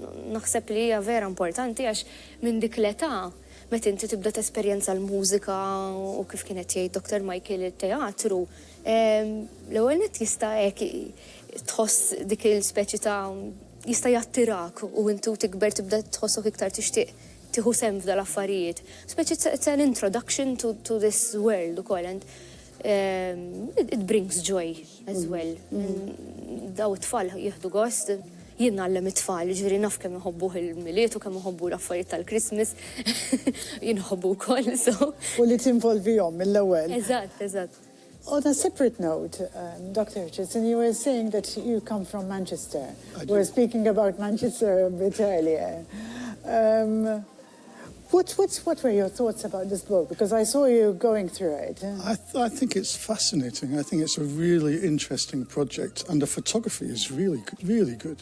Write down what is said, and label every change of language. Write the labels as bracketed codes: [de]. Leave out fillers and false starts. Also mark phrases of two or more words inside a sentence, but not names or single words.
[mt] Naħseb li hija vera importanti għax minn dik l-età meta inti tibda tesperjenza l-mużika u kif kienet jgħid Dr Michael it-teatru, l-ewwel nett jista' hekk tħoss dik il-speċi ta' jista' jattirak u intu tikber tibda tħossok iktar tixtieq tieħu sem f'dal affarijiet. [en] Speċi it's an introduction to this world ukoll and it brings joy as well. [mt] Daw it-tfal jieħdu gost, jien nagħllem it-tfal, ġifieri naf kemm iħobbuh il-miliet u kemm iħobbu l-affarijiet tal-Christmas. Jien iħobbu wkoll so. U li tinvolvihom mill-ewwel. Eżatt. [en] On a separate note, Dr. Richardson, you were saying that you come from Manchester. We were speaking about Manchester a bit earlier. What were your thoughts about this book? Because I saw you going through it. I think it's fascinating. I think it's a really interesting project, and the photography is really good.